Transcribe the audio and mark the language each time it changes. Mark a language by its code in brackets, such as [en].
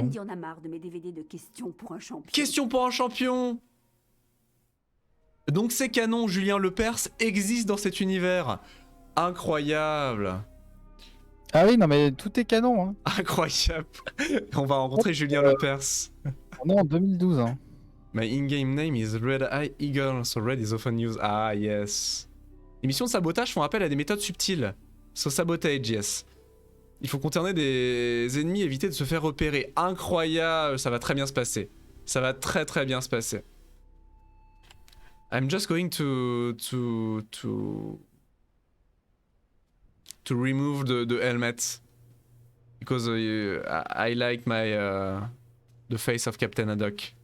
[fr] Andy en a marre de mes DVD de questions pour un champion. Question pour un champion. Donc ces canons Julien Lepers existent dans cet univers. Incroyable. Ah oui, non mais tout est canon. Hein. Incroyable. On va rencontrer Julien Lepers. On est en 2012. Hein. [en] My in-game name is Red Eye Eagle, so red is often used. Ah yes. [fr] Les missions de sabotage font appel à des méthodes subtiles. [en] So sabotage, yes. [fr] Il faut contourner des ennemis, éviter de se faire repérer. Incroyable, ça va très bien se passer. Ça va très bien se passer. [en] I'm just going to remove the helmet because I like my the face of Captain Haddock.